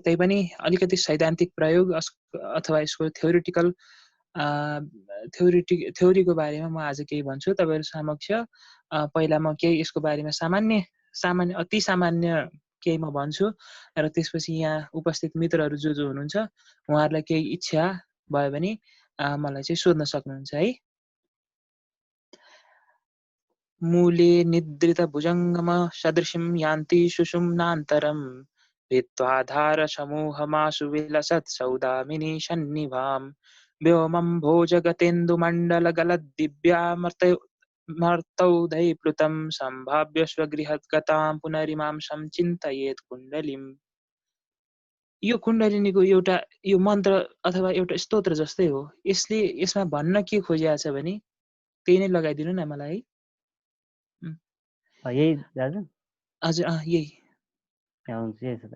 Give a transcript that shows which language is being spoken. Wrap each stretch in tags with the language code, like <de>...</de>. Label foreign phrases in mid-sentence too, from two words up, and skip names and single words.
<ne>तैपनि अलिकति सैद्धान्तिक प्रयोग अथवा यसको थ्योरीको बारेमा म आज केही भन्छु तपाईहरु समक्ष। पहिला म केही यसको बारेमा सामान्य अति सामान्य केही म भन्छु र त्यसपछि यहाँ उपस्थित मित्रहरू जो हुनुहुन्छ उहाँहरूलाई केही इच्छा भयो भने मलाई चाहिँ सोध्न सक्नुहुन्छ है।</ne> <sa>मूले निद्रित भुजङ्गम सदृशं यान्ति सुषुम्नान्तरम् भित्त्वाधार समूहमाशु विलसत् सौदामिनी सन्निभाम् व्योमं भोजगतेन्दुमण्डलगलद्दिव्यामर्तौधैप्लुतं सम्भाव्य स्वगृहगतां पुनरिमां संचिन्तयेत् कुण्डलीम्।</sa> <ne>यो कुण्डलिनीको यो मन्त्र अथवा एउटा स्तोत्र जस्तै हो। यसमा भन्न के खोजिएको छ भने त्यही नै लगाइदिनु न मलाई है। यही दाजु? हजुर यही। हुन्छ यही छ दाइ।</ne>